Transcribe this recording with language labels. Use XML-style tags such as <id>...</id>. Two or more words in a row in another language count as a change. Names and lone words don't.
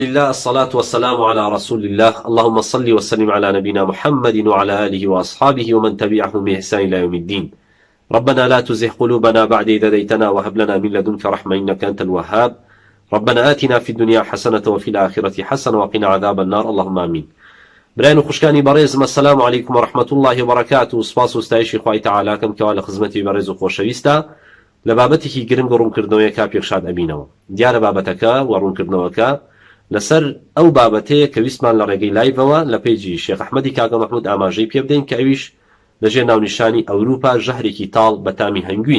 <ar>الله الصلاة والسلام على رسول الله اللهم صل وسلم على نبينا محمد وعلى آله وأصحابه ومن تبعهم بإحسان إلى يوم الدين. ربنا لا تزغ قلوبنا بعد إذ هديتنا وهب لنا من لدنك رحمة إنك أنت الوهاب. ربنا آتنا في الدنيا حسنة وفي الآخرة حسنة وقنا عذاب النار اللهم آمين.</ar> <ckb>برایان خوشکانی بەڕێزم</ckb> <ar>السلام عليكم ورحمة الله وبركاته.</ar> <ckb>سپاس و ستایشی خوای تعالی کەم کەوا لە خزمەتی بەڕێز و خۆشەویستە لە بابەتێکی گرنگ و ڕوونکردنەوەیەکە پێشاد ئەبینەوە. دیارە بابەتەکە و ڕوونکردنەوەکە لەسەر ئەو بابەتەیە کە ویسمان لە ڕێگەی لایڤەوە لە پێیجی شێخ ئەحمەدی کاکە مەحموود ئاماژەی پێ بدەین کە ئەویش لەژێر ناونیشانی ئەوروپا ژەهرێکی تاڵ بە تامی هەنگوین.</ckb>